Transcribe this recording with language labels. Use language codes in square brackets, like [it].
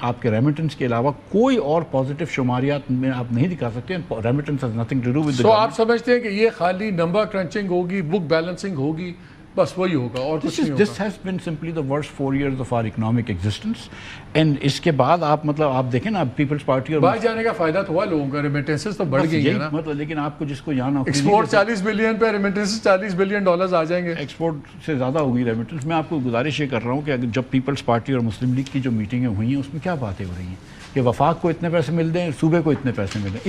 [ur] آپ کے ریمیٹنس کے علاوہ کوئی اور پازیٹیو شماریات میں آپ نہیں دکھا سکتے. [en] Remittance has nothing to do with. [ur] سو آپ سمجھتے ہیں کہ یہ خالی نمبر کرنچنگ ہوگی، بک بیلنسنگ ہوگی، بس وہی ہوگا اور کچھ نہیں ہوگا. [en] This has been simply the worst 4 years of our economic existence. [ur] And اس کے بعد آپ مطلب آپ دیکھیں نا پیپلز پارٹی اور باہر جانے کا فائدہ تو ہوا لوگوں کا، ریمیٹنسز تو بڑھ گئی ہیں نا. مطلب لیکن آپ کو جس کو یہاں نوکری ایکسپورٹ 40 بلین پہ، ریمیٹنسز 40 بلین ڈالرز آ جائیں گے. ایکسپورٹ سے زیادہ ہوگی ریمیٹنس. میں آپ کو گزارش یہ کر رہا ہوں کہ اگر جب پیپلز پارٹی اور مسلم لیگ کی جو میٹنگیں ہوئی ہیں اس میں کیا باتیں ہو رہی ہیں کہ وفاق کو اتنے پیسے مل دیں، صوبے کو اتنے پیسے مل دیں.